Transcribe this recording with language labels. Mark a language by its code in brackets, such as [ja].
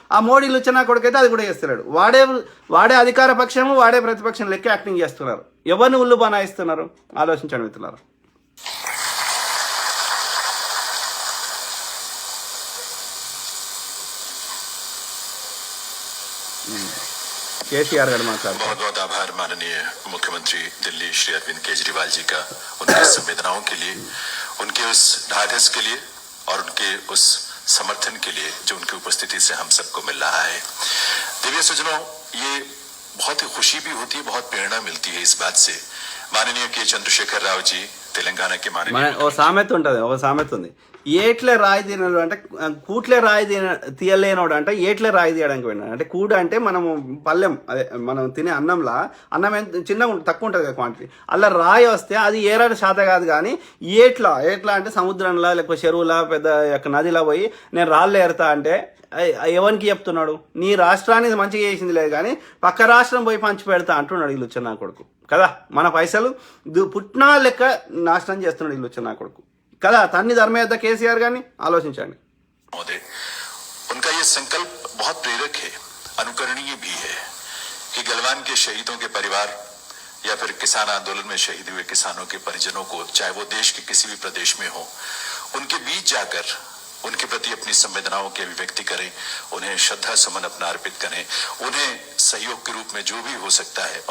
[te] ఆ మోడీలు వచ్చిన కొడుకైతే అది కూడా చేస్తలేడు. వాడే అధికార పక్షము, వాడే ప్రతిపక్షం లెక్క యాక్టింగ్ చేస్తున్నారు. ఎవరిని ఉల్లు బనాయిస్తున్నారు? ఆలోచించండి మిత్రులారా. केसीआर गाరు మాట్లాడారు. [hi] बहुत बहुत आभार माननीय मुख्यमंत्री दिल्ली श्री अरविंद केजरीवाल जी का, उनकी संवेदनाओं के लिए, उनके उस ढाढ़स के लिए और उनके उस समर्थन के लिए जो उनकी उपस्थिति से हम सबको मिल रहा है। दिव्य सज्जनों, ये बहुत ही खुशी भी होती है, बहुत प्रेरणा मिलती है इस बात से। माननीय के चंद्रशेखर राव जी तेलंगाना के [te] ఓ సామెత ఉంది, ఏట్లే రాయి తినడు అంటే కూట్లే రాయి తీయలేనోడు అంటే ఏట్లే రాయి తీయడానికి పోయినాడు. అంటే కూడ అంటే మనము పల్లెం, అదే మనం తినే అన్నంలా, అన్నం ఎంత చిన్నగా తక్కువ ఉంటుంది కదా క్వాంటిటీ, అలా రాయి వస్తే అది ఏరాడు శాత కాదు. కానీ ఏట్లా అంటే సముద్రంలో లేకపోతే చెరువులా పెద్ద నదిలో పోయి నేను రాళ్ళు ఏరుతా అంటే ఎవరికి చెప్తున్నాడు? నీ రాష్ట్రాన్ని మంచిగా చేసింది లేదు కానీ పక్క రాష్ట్రం పోయి పంచి పెడతా అంటున్నాడు ఈ లుచ్చనా కొడుకు కదా. మన పైసలు పుట్టినా లెక్క నాశనం చేస్తున్నాడు ఈ లుచ్చనా కొడుకు కదా. తన్ని ధర్మేద్ద కేసీఆర్ గారిని ఆలోచించండి. [hi] उनका ये संकल्प बहुत प्रेरक है, अनुकरणीय भी है कि गलवान के शहीदों के परिवार या फिर किसान आंदोलन में शहीद हुए किसानों के परिजनों को, चाहे वो देश के किसी भी प्रदेश में हो, उनके बीच जाकर उनके प्रति अपनी संवेदनाओं की अभिव्यक्ति करें, उन्हें श्रद्धा सुमन अपना अर्पित करें, उन्हें सहयोग के रूप में जो भी हो सकता है।